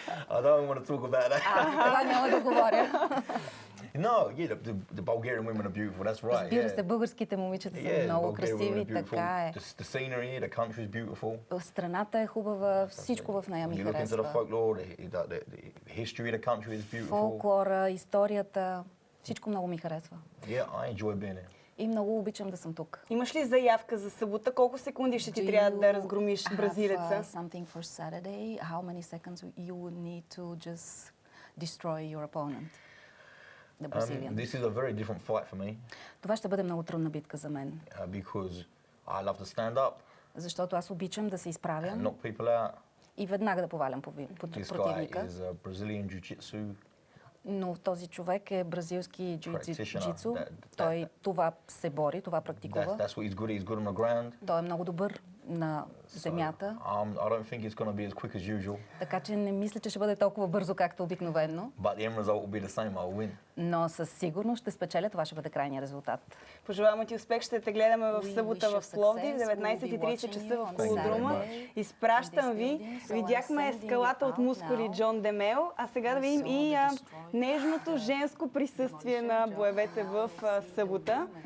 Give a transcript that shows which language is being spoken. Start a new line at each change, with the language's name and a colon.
English: I don't want to talk about that.
Bulgarian: Това няма да говоря.
English: No, yeah, the Bulgarian women are beautiful. That's right.
Bulgarian: Разбира се, българските момичета са много красиви, така е.
English: The scenery, the country is beautiful.
Bulgarian: Страната е хубава, всичко в нея ми харесва.
English: You look into the folklore, the history of the country is beautiful.
Bulgarian: Фолклора, историята, всичко много ми харесва.
English: Yeah, I enjoy being here.
Bulgarian: И много обичам да съм тук. Имаш ли заявка за събота? Колко секунди ще ти трябва да разгромиш бразилеца?
English: Something for Saturday? How many seconds you would need to just destroy your opponent? The Brazilian. This is a very different fight for me.
Bulgarian: Това ще бъде много трудна битка за мен.
English: Because I love to stand up.
Bulgarian: Защото аз обичам да се изправям.
English: And knock people out.
Bulgarian: И веднага да повалям противника.
English: This guy is a Brazilian jiu-jitsu.
Bulgarian: Но този човек е бразилски джиу-джитсу. Той това се бори, това практикува.
English: That's what he's good. He's good on the ground.
Bulgarian: Той е много добър на земята.
English: I don't think it's going to be as quick as usual.
Bulgarian: Така че не мисля, че ще бъде толкова бързо, както обикновено.
English: But the end result will be the same. I'll win.
Bulgarian: Но със сигурност ще спечеля, това ще бъде крайният резултат. Пожелавам ти успех, ще те гледаме в събота в Пловдив, 19:30 часа в Колодрума. Изпращам ви. Видяхме скалата от мускули Джон Демео, а сега да видим и нежното женско присъствие на боевете в събота.